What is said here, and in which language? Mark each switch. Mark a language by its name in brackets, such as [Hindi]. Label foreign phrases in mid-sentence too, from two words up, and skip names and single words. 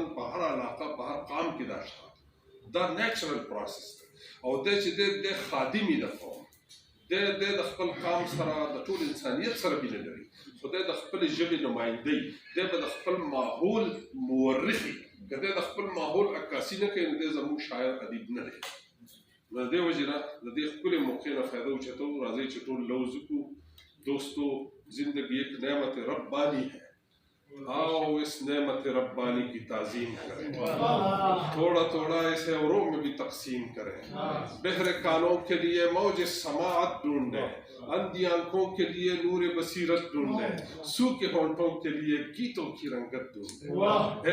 [Pashto] په هر علاقه په هر قام کې دا شته دا [English] natural process [Pashto] دی او دی چې دی د خادمي د قوم دی د خپل قام سره د ټول انسانیت سره مینه لري خو دی د خپل ژبې نمایندګي دی به د خپل ماحول مورخي که دی د خپل ماحول عکاسي نه کوي نو دی زموږ شاعر ادیب نه دی نو د دې وجې نه د دې ښکلې موقع نه فایده اچتو راځئ چې ټول لوز وکړو دوستو [Urdu] زندگی ایک نعمت ربانی ہے آؤ اس نعمت ربانی کی تعظیم کریں، تھوڑا تھوڑا اسے اوروں میں بھی تقسیم کریں، بہرے کانوں کے لیے موج سماعت ڈھونڈیں، اندھی آنکھوں کے لیے نور بصیرت ڈھونڈیں، سوکھے ہونٹوں کے لیے گیتوں کی رنگت ڈھونڈیں۔